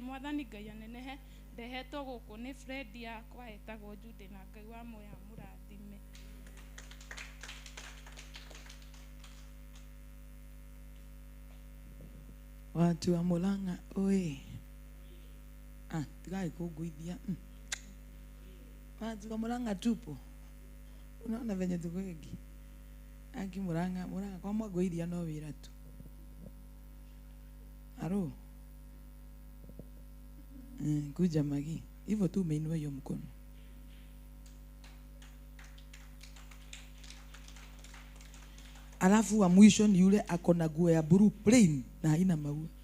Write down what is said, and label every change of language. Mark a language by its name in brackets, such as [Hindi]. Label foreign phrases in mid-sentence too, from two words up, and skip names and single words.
[Kikuyu] Mwathani Ngai anenehe, ndehetwo guku ni friend yakwa etagwo Jude, na Ngai wa moya murathime. [Swahili] Watu wa Murang'a oi. [Kikuyu] Tigai kuguithia. [Swahili] Watu wa Murang'a tupo. Unaona venye tuko wengi. Aki Murang'a kwa [Kikuyu] mwaguithia no wira [Swahili] tu. [Kikuyu] Aro. Kuja magi. [Swahili] Hivyo tu umeinua hiyo mkono. Alafu wa mwisho ni yule akona nguo ya blue plain na haina maua.